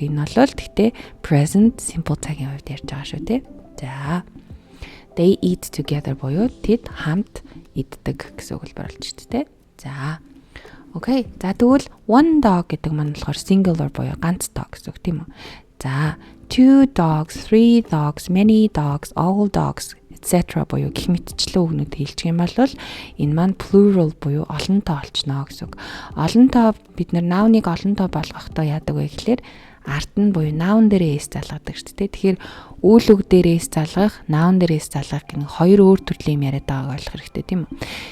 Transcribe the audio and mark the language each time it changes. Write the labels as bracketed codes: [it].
[mn] Энэ бол гэхдээ present simple цагийн хувьд ярьж байгаа шүү дээ. За. [en] They eat together [mn] буюу тэд хамт иддэг гэсэн өгүүлбэр болж шүү дээ. За. Окей. За тэгвэл [en] one dog [mn] гэдэг маань болохоор singular буюу ганц тоо гэсэн үг тийм үү? [en] За, two dogs, three dogs, many dogs, all dogs, etc. [mn] буюу гэх мэтчлэн үгнүүд хэлчих юм бол энэ маань plural буюу олон тоо олчно гэсэн үг. Олон тоо бид нар noun-ыг олон тоо болгохдоо яадаг вэ гэхлээр арт нь буюу noun дээрээ s залгадаг шүү дээ. Тэгэхээр үйл үг дээрээ s залгах, noun дээрээ s залгах гэх хоёр өөр төрлийн юм яриад байгааг ойлгох хэрэгтэй тийм үү?